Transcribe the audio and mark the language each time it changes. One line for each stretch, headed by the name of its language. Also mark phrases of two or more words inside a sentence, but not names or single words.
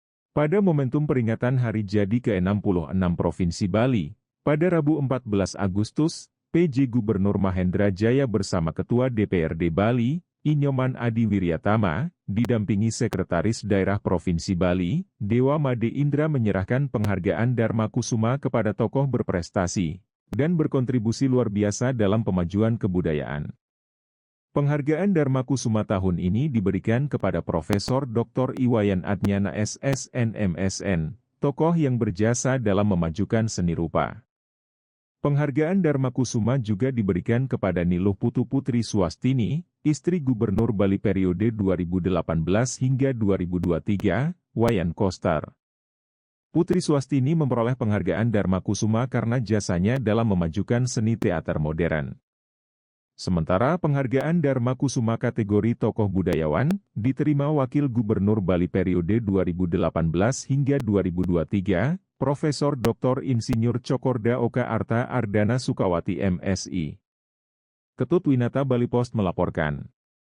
Indonesian: Pada momentum peringatan Hari Jadi ke-66 Provinsi Bali, pada Rabu 14 Agustus, PJ Gubernur Mahendra Jaya bersama Ketua DPRD Bali, Inyoman Adi Wiryatama, didampingi Sekretaris Daerah Provinsi Bali, Dewa Made Indra menyerahkan penghargaan Dharma Kusuma kepada tokoh berprestasi dan berkontribusi luar biasa dalam pemajuan kebudayaan. Penghargaan Dharma Kusuma tahun ini diberikan kepada Profesor Dr. Iwayan Adnyana SSN MSN, tokoh yang berjasa dalam memajukan seni rupa. Penghargaan Dharma Kusuma juga diberikan kepada Niluh Putu Putri Swastini, istri Gubernur Bali periode 2018 hingga 2023, Wayan Koster. Putri Swastini memperoleh penghargaan Dharma Kusuma karena jasanya dalam memajukan seni teater modern. Sementara penghargaan Dharma Kusuma kategori tokoh budayawan, diterima Wakil Gubernur Bali periode 2018 hingga 2023, Profesor Dr. Insinyur Cokorda Oka Arta Ardana Sukawati MSI. Ketut Winata Bali Post melaporkan.